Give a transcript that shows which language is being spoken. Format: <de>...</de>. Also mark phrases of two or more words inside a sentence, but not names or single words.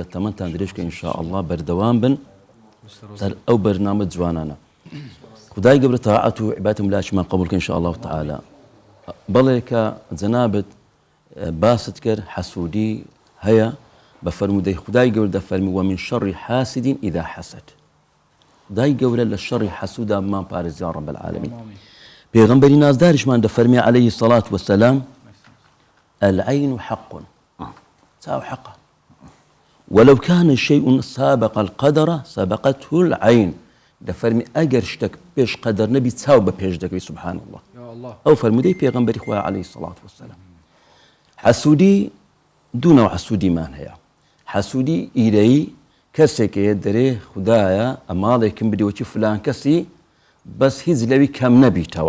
<ckb>تەمەتان درێژکە ئینشاءالله بەردەوام بن سەر ئەو بەرنامە جوانانە خدای گەورە تاعەت و عیبادەتم لاشمان قبولکە</ckb> <ar>ئینشاءالله تعالی</ar> <ckb>بەڵێ کە جەنابت باست کرد حەسوودی هەیە بە فەرمودەی خدای گەورە دەفەرمی</ckb> <ar>ومن شەڕی حاسدین ئیذا حەسەد</ar> <ckb>خدای گەورە لە شەڕی حەسوودا بمان پارێزی</ckb> <ar>یا رب العالمین</ar> <ckb>پێغەمبەری نازداریشمان دەفەرمی</ckb> <ar>عەلەیهی الصەلاة وەسەلام العین حق</ar> <ckb>چاو حەقە</ckb> <ar>ولو كان شيء سابق القدر سبقته العين</ar> <ckb>دەفەرمی ئەگەر شتێک پێش قەدەر نەبی چاو بە پێش دەکەوی</ckb> <ar>سبحان الله</ar> <ckb>ئەو فەرمودەی پێغەمبەری خوا</ckb> <ar>عەلەیهی الصەلاة وەسەلام</ar> <ckb>حەسوودی دوو نەوع حەسوودیمان هەیە حەسوودی ئیرەیی کەسێکەیە دەرێ خدایە ئەماڵێکم بدەوەکی فلان کەسی بەس هیچ لەوی کەم نەبیتەوە</ckb>